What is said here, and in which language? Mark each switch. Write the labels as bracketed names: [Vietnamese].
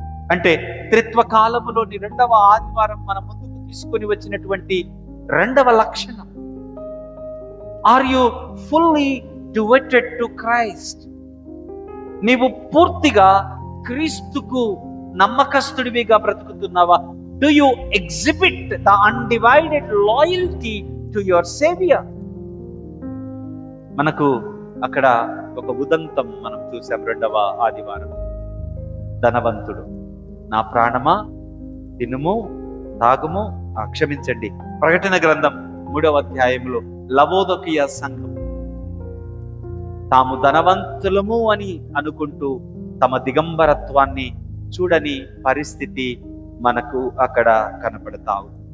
[Telugu] అంటే త్రిత్వ కాలంలోని రెండవ ఆదివారం మన ముందుకు తీసుకొని వచ్చినటువంటి రెండవ లక్షణం, [English] Are you fully devoted to Christ? [Telugu] నీవు పూర్తిగా క్రీస్తుకు నమ్మకస్తుడివిగా బ్రతుకుతున్నావా? [English] Do you exhibit the undivided loyalty to your Savior? [Telugu] మనకు అక్కడ ఒక ఉదంతం మనం చూసాం రెండవ ఆదివారం. ధనవంతుడు, నా ప్రాణమా తినుము తాగుము, క్షమించండి, ప్రకటన గ్రంథం 3వ అధ్యాయంలో లవోదకీయ సంఘం తాము ధనవంతులము అని అనుకుంటూ తమ దిగంబరత్వాన్ని చూడని పరిస్థితి మనకు అక్కడ కనపడతావు.